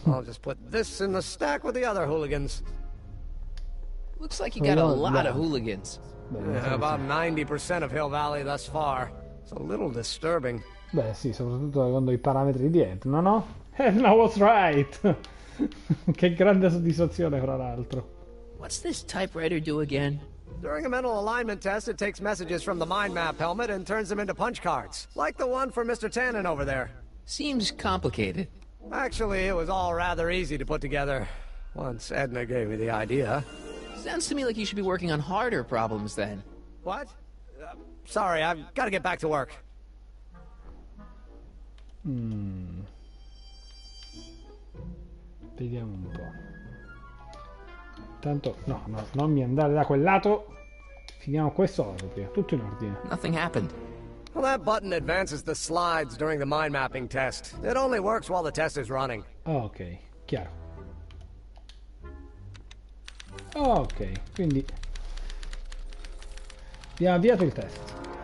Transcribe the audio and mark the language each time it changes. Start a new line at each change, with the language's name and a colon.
English: I'll just put this in the stack with the other hooligans. Looks like you got a lot of hooligans. Yeah, about 90% of Hill Valley thus far. It's a little disturbing.
Italian: Beh sì, soprattutto secondo i parametri di Edna, no?
English: Edna was right!
Italian: Che grande soddisfazione, fra l'altro.
English: What's this typewriter do again? During a mental alignment test, it takes messages from the mind map helmet and turns them into punch cards. Like the one for Mr. Tannen over there. Seems complicated. Actually, it was all rather easy to put together. Once Edna gave me the idea. Sounds to me like you should be working on harder problems then. What? Sorry, I've got to get back to work.
Italian: Vediamo un po'. Tanto, no, non mi andare da quel lato. Finiamo questo lato prima, tutto in ordine.
English: Nothing happened. Well, that button advances the slides during the mind mapping test. It only works while the test is running.
Italian: Ok, chiaro. Ok, quindi abbiamo avviato il test.